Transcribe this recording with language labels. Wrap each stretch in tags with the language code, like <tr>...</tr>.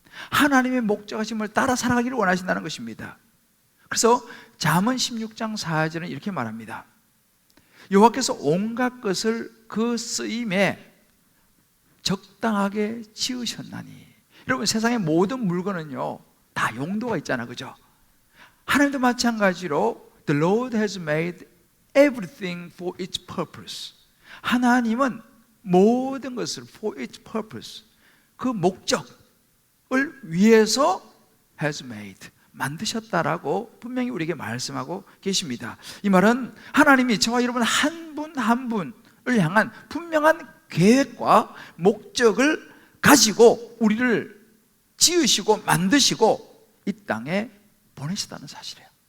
<ko>하나님의 목적하심을 따라 살아가기를 원하신다는 것입니다. 그래서 잠언 16장 4절은 이렇게 말합니다. 여호와께서 온갖 것을 그 쓰임에 적당하게 지으셨나니. 여러분, 세상의 모든 물건은요 다 용도가 있잖아, 그죠? 하나님도 마찬가지로</ko> <en>The Lord has made everything for its purpose.</en> <ko>하나님은 모든 것을</ko> <en>for its purpose,</en> <ko>그 목적을 위해서</ko> <en>has made,</en> <ko>만드셨다라고 분명히 우리에게 말씀하고 계십니다. 이 말은 하나님이 저와 여러분 한 분 한 분을 향한 분명한 계획과 목적을 가지고 우리를 지으시고 만드시고 이 땅에 보내시다는 사실이에요.</ko>